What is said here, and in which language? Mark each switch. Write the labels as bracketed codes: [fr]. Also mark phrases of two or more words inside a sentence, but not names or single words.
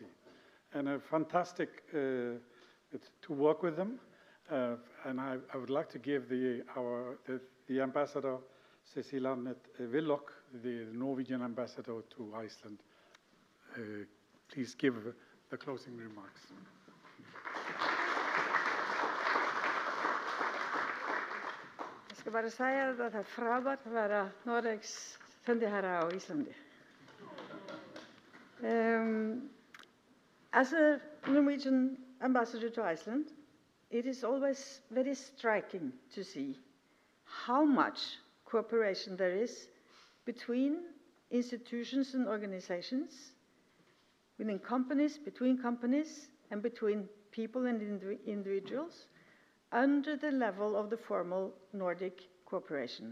[en] And fantastic to work with them. And I would like to give the Ambassador, Cecilia Willoch, the Norwegian Ambassador to Iceland. Please give the closing remarks. [no] Jeg skal bare si at det er frábært å være [is] Noregs sendiherre á Íslandi. [en] As a Norwegian ambassador to Iceland, it is always very striking to see how much cooperation there is between institutions and organizations, within companies, between companies, and between people and individuals under the level of the formal Nordic cooperation.